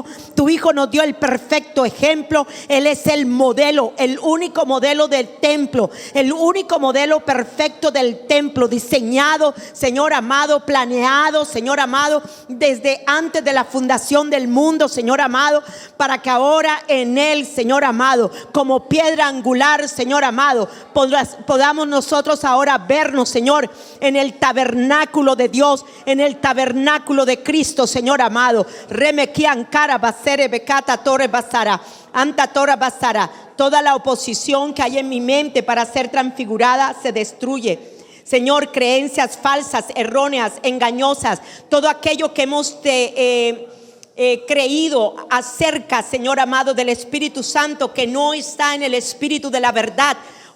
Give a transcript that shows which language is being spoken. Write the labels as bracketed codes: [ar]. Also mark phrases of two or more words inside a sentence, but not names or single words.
[es] Tu Hijo nos dio el perfecto ejemplo. Él es el modelo, el único modelo del templo, el único modelo perfecto del templo, diseñado, Señor amado, planeado, Señor amado, desde antes de la fundación del mundo, Señor amado, para que ahora en Él, Señor amado, como piedra angular, Señor amado, podamos nosotros ahora vernos, Señor, en el tabernáculo de Dios, en el tabernáculo de Cristo, Señor amado. Remequian cara basere becata torre basara. Anta tora basara. Toda la oposición que hay en mi mente para ser transfigurada se destruye. Señor, creencias falsas, erróneas, engañosas, todo aquello que hemos creído acerca, Señor amado, del Espíritu Santo, que no está en el Espíritu de la verdad.